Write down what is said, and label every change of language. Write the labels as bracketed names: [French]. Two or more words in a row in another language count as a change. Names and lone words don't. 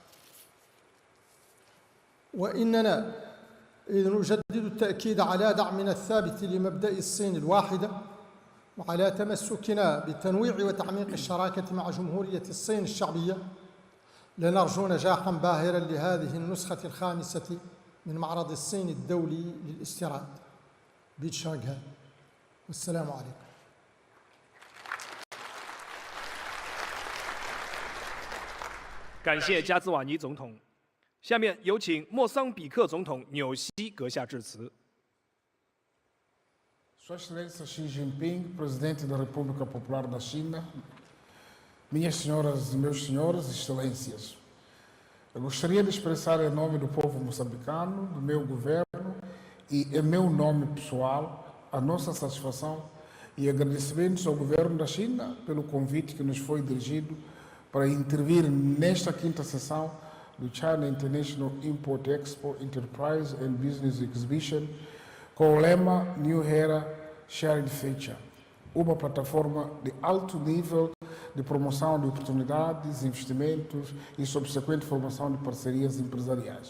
[Arabic] وإننا إذ نجدد التأكيد على دعمنا الثابت لمبدأ الصين الواحدة وعلى تمسكنا بالتنويع وتعميق الشراكة مع جمهورية الصين الشعبية، لنرجو نجاحاً باهراً لهذه النسخة الخامسة من معرض الصين الدولي للاستيراد بشانغهاي. والسلام عليكم. [Chinese] 感谢加兹瓦尼总统。下面有请莫桑比克总统纽西阁下致辞。 [Portuguese] Sua Excelência Xi Jinping, Presidente da República Popular da China, minhas senhoras e meus senhores, Excelências, eu gostaria de expressar em nome do povo moçambicano, do meu governo e em meu nome pessoal, a nossa satisfação e agradecimentos ao governo da China pelo convite que nos foi dirigido para intervir nesta quinta sessão do China International Import Expo Enterprise and Business Exhibition com o lema New Era Shared Future, uma plataforma de alto nível de promoção de oportunidades, investimentos e subsequente formação de parcerias empresariais.